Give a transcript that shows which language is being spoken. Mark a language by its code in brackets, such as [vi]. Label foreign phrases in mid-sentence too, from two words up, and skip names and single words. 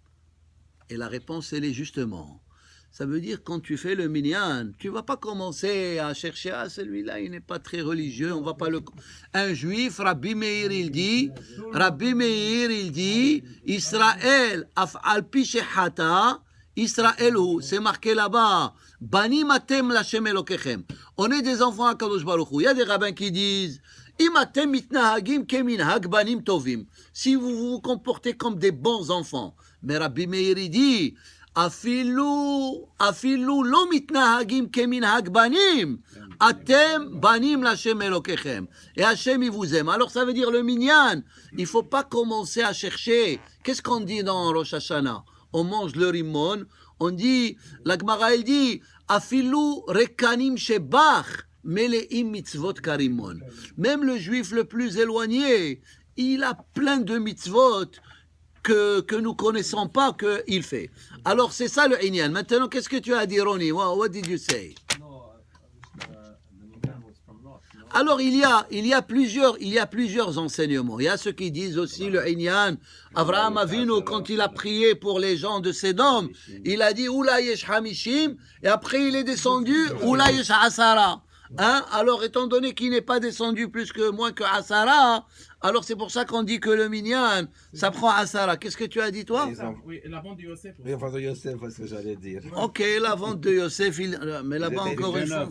[fr] Et la réponse, elle est justement, ça veut dire quand tu fais le minyan, tu ne vas pas commencer à chercher, ah, celui-là, il n'est pas très religieux, on va pas le... Un juif, Rabbi Meir, il dit, Israël, [he] אף על פי שחטא, [fr] Israël, c'est marqué là-bas, [he] בנים אתם לה' אלוקיכם. [fr] On est des enfants à Kadosh Baruch Hu. Il y a des rabbins qui disent, [he] אם אתם מתנהגים כמנהג בנים טובים. [fr] Si vous vous comportez comme des bons enfants. Mais Rabbi Meir dit, [he] אפילו לא מתנהגים כמנהג בנים. אתם בנים לה' אלוקיכם. [fr] Et Hachem, il vous aime. Alors ça veut dire le minyan. Il ne faut pas commencer à chercher. Qu'est-ce qu'on dit dans Rosh Hashanah? On mange le rimon, on dit, la Gemara elle dit, [he] אפילו ריקנים שבך מלאים מצוות כרימון. [fr] Même le juif le plus éloigné, il a plein de mitzvot que nous connaissons pas qu'il fait. Alors c'est ça le inyan. Maintenant, qu'est-ce que tu as dit, Ronnie? [en] What did you say? [fr] Alors il y a plusieurs enseignements. Il y a ceux qui disent aussi le Inyan. Avraham Avinu, quand il a prié pour les gens de Sédom, il a dit [he] אולי יש חמישים, [fr] et après il est descendu [he] אולי יש עשרה. [fr] Hein? Alors étant donné qu'il n'est pas descendu moins que asara, alors c'est pour ça qu'on dit que le minyan, ça prend asara. Qu'est-ce que tu as dit toi? Oui, la vente de Yosef. Oui, enfin, de Yosef, c'est ce que j'allais dire. Ok, la vente de Yosef, mais là-bas encore une fois.